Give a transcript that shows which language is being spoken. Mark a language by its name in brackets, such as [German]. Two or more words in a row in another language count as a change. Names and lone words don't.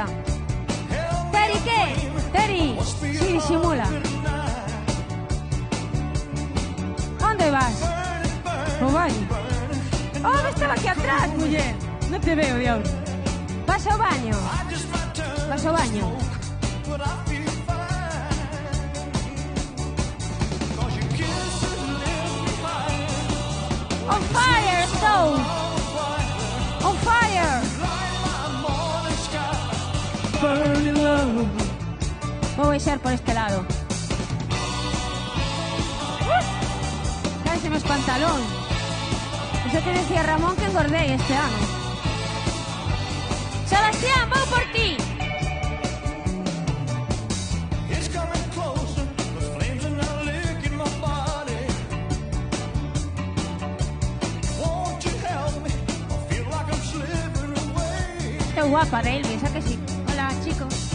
[Galician] Teri, que? Teri, si disimula. Onde vas? O baño. Oh, estaba aquí atrás, muller. Non te veo, diablo. Vas ao baño. Vas ao baño. [English] On fire, Stone! On fire! Burning love. [Galician] Vou a ser por este lado. Cállese meus pantalón. Eso que decía Ramón que engordei este ano. Sebastián, vou por ti! Guapa de Elvis, ¿a que sí? [Spanish] Hola, chicos.